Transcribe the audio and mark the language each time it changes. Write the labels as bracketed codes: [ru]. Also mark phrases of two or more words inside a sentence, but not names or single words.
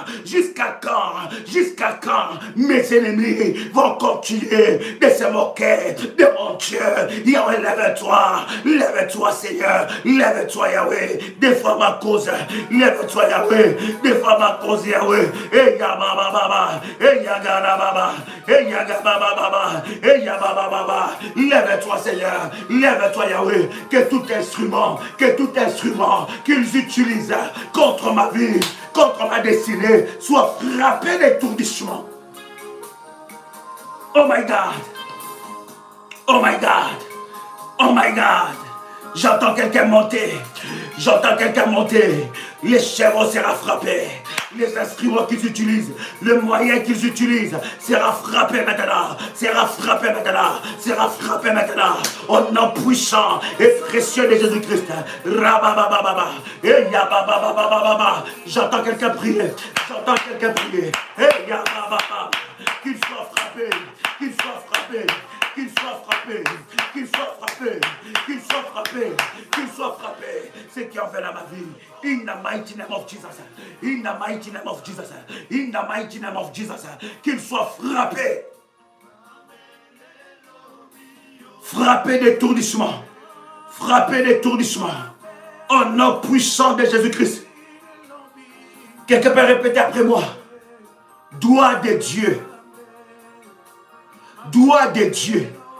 [fr] Jusqu'à quand? Jusqu'à quand mes ennemis vont continuer de se moquer de mon Dieu? Yahweh, lève-toi, lève-toi Seigneur, lève-toi Yahweh, défends ma cause, lève-toi Yahweh, défends ma cause Yahweh. Et Yababa Baba, et Yagana Baba, et Yagaba Baba, et Yababa Baba, lève-toi Seigneur, lève-toi Yahweh, que tout instrument qu'ils utilisent contre ma vie, contre ma destinée, soit frappé d'étourdissement. [en] Oh my God, oh my God, oh my God. [fr] J'entends quelqu'un monter. J'entends quelqu'un monter. Les chèvres sera frappé. Les instruments qu'ils utilisent, le moyen qu'ils utilisent sera frappé maintenant. Sera frappé maintenant. Sera frappé maintenant. Au nom puissant et précieux de Jésus-Christ. Rababababa. Et yabababababa. J'entends quelqu'un prier. J'entends quelqu'un prier. Et yabababa. Qu'il soit frappé. Qu'il soit frappé. Qu'il soit frappé, qu'il soit frappé, qu'il soit frappé, qu'il soit frappé. Ce qui en fait dans ma vie. [en] In the mighty name of Jesus. In the mighty name of Jesus. In the mighty name of Jesus. [fr] Qu'il soit frappé. Frappé d'étourdissement. Frappé d'étourdissement. Au nom puissant de Jésus-Christ. Quelqu'un peut répéter après moi. Doigt de Dieu. Doigt de Dieu.